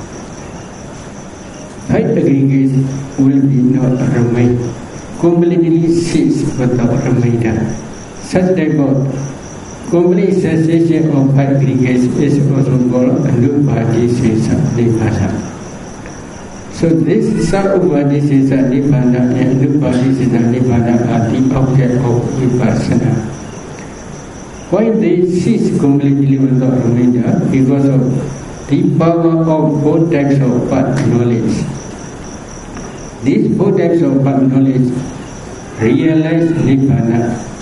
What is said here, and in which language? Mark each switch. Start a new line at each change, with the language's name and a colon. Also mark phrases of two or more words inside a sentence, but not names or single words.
English: Five aggregates will be not remain, completely cease without remainder. Such type of complete cessation of five aggregates is also called
Pali: Anupadisesa Nibbana.
English: So this
Pali: sa-upadisesa nibbana
English: and
Pali: anupadisesa nibbana
English: are the object of vipassana. Why they cease completely without remainder? Because of the power of four types of path knowledge. These four types of path knowledge realize nibbana.